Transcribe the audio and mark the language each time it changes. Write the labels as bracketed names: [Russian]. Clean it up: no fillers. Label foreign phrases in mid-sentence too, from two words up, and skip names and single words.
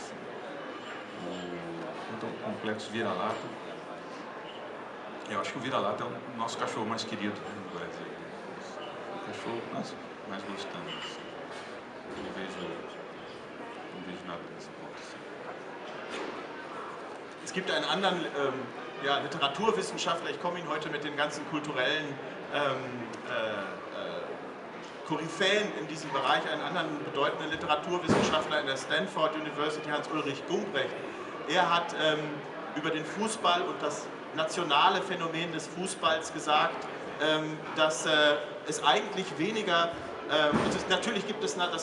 [Portuguese] Assim, o complexo vira-lata, eu acho que o vira-lata é o nosso cachorro mais querido no Brasil. O cachorro que nós mais gostamos. Assim. Eu não vejo nada nesse ponto. Assim. [German] Es gibt einen anderen Literaturwissenschaftler, ich komme Ihnen heute mit den ganzen kulturellen Koryphäen in diesem Bereich, einen anderen bedeutenden Literaturwissenschaftler in der Stanford University, Hans-Ulrich Gumbrecht. Er hat über den Fußball und das nationale Phänomen des Fußballs gesagt, dass es eigentlich weniger, natürlich gibt es, dass